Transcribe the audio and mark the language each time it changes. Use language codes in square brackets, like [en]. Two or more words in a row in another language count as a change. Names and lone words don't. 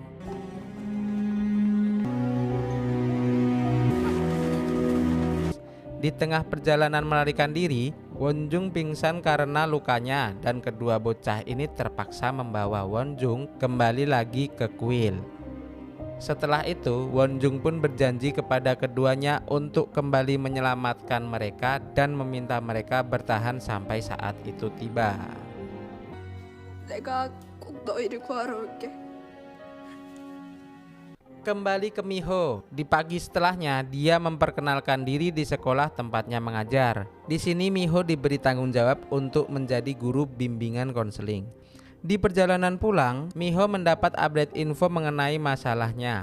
[id] Di tengah perjalanan melarikan diri, Wonjung pingsan karena lukanya dan kedua bocah ini terpaksa membawa Wonjung kembali lagi ke kuil. Setelah itu, Wonjung pun berjanji kepada keduanya untuk kembali menyelamatkan mereka dan meminta mereka bertahan sampai saat itu tiba. [ko] 내가 꼭 너희를 구하러 올게. [id] Kembali ke Miho. Di pagi setelahnya, dia memperkenalkan diri di sekolah tempatnya mengajar. Di sini Miho diberi tanggung jawab untuk menjadi guru bimbingan konseling. Di perjalanan pulang, Miho mendapat update info mengenai masalahnya.